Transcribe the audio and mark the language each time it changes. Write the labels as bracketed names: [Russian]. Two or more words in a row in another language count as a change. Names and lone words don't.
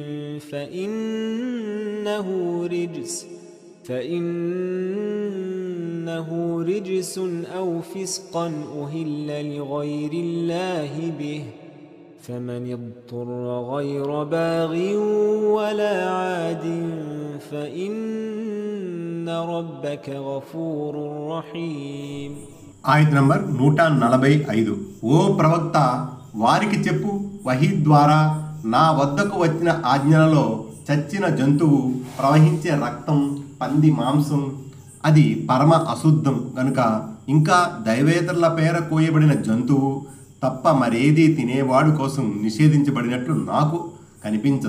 [Arabic] فإنه رجس أو فسقا أهل لغير الله به فمن اضطر غير باغ ولا عاد فإن ربك غفور رحيم. [Telugu] ఆయత్ నంబర్ 145. ఓ ప్రవక్త, వారికి చెప్పు, వహీ ద్వారా నా వద్దకు వచ్చిన ఆజ్ఞలలో చచ్చిన జంతువు, ప్రవహించే రక్తం, పంది మాంసం అది పరమ అశుద్ధం గనుక ఇంకా దైవేతరుల పేర కోయబడిన జంతువు తప్ప మరేదీ తినేవాడు కోసం నిషేధించబడినట్లు నాకు కనిపించదు.